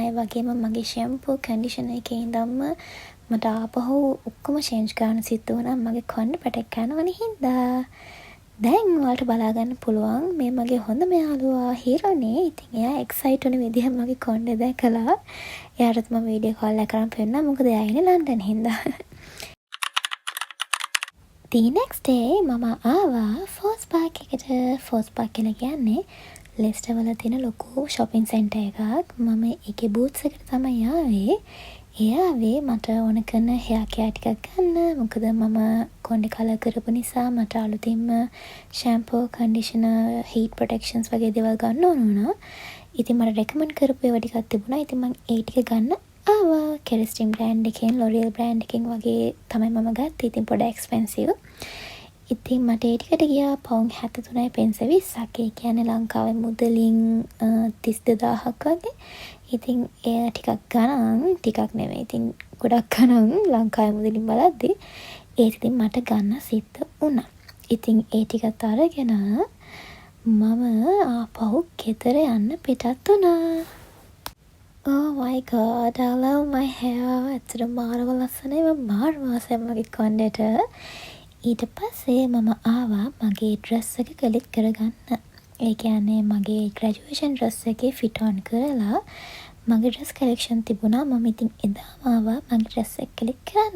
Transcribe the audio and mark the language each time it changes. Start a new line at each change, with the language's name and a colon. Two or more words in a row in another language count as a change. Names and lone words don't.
Sinhala: ඒ වගේම මගේ
English: shampoo conditioner
Sinhala: එකේ ඉඳන්ම මට ආපහු ඔක්කොම චේන්ජ් කරන්න සිද්ධ වුණා. මගේ කොණ්ඩේ පැටක් ගන්නවනේ හින්දා. දැන් ඔයාලට බලා ගන්න පුළුවන් මේ මගේ හොඳම යාළුවා හීරෝනේ. ඉතින් එයා එක්සයිට් වෙන විදිහ මගේ කොණ්ඩේ දැකලා එයාටත් මම
English: video call
Sinhala: එකක් කරන් පෙන්නනවා. මොකද එයා ඉන්නේ ලන්ඩන් හින්දා.
English: The next day
Sinhala: මම ආවා ෆෝස් පාක් එකට. ෆෝස් පාක් කියලා කියන්නේ ලෙස්ටර් වල තියෙන ලොකු
English: shopping center
Sinhala: එකක්. මම ඒකේ බූත්ස් එකට තමයි ආවේ. එයාවේ මට ඕන කරන
English: hair care
Sinhala: ටිකක් ගන්න. මොකද මම කොණ්ඩේ කලර් කරපු නිසා මට අලුතින්ම
English: shampoo, conditioner, heat protections
Sinhala: වගේ දේවල් ගන්න ඕන වුණා. ඉතින් මට recommend කරපු ඒවා ටිකක් තිබුණා. ඉතින් මම ඒ ටික ගන්න ආවා. කෙරිස්ටින් බ්‍රෑන්ඩ් එකෙන්, ලොරියල් බ්‍රෑන්ඩ් එකෙන් වගේ තමයි මම ගත්තේ. ඉතින් පොඩ එක්ස්පෙන්සිව්. ඉතින් මට ඒ ටිකට ගියා පවුන් 73යි පෙන්ස 20ක්. ඒ කියන්නේ ලංකාවේ මුදලින් 32000ක් වගේ. ඉතින් ඒ ටිකක් ගණන් ටිකක් නෙමෙයි. ඉතින් ගොඩක් ගණන් ලංකාවේ මුදලින් බලද්දි ඒත් ඉතින් මට ගන්න සිද්ධ වුණා. ඉතින් ඒ ටිකත් අරගෙන මම ආපහු ගෙදර යන්න පිටත් වුණා.
English: Oh my god, I love my hair.
Sinhala: ඇත්තට මාරව ලස්සනයි. මම මාරම ආසයි මගේ කොණ්ඩේට. ඊට පස්සේ මම ආවා මගේ ඩ්‍රෙස් එක කලික් කරගන්න. ඒ කියන්නේ මගේ
English: graduation dress
Sinhala: එකේ
English: fit on
Sinhala: කරලා මගේ
English: dress collection
Sinhala: තිබුණා. මම ඉතින් එදාම ආවා මගේ ඩ්‍රෙස් එක කලික් කරන්න.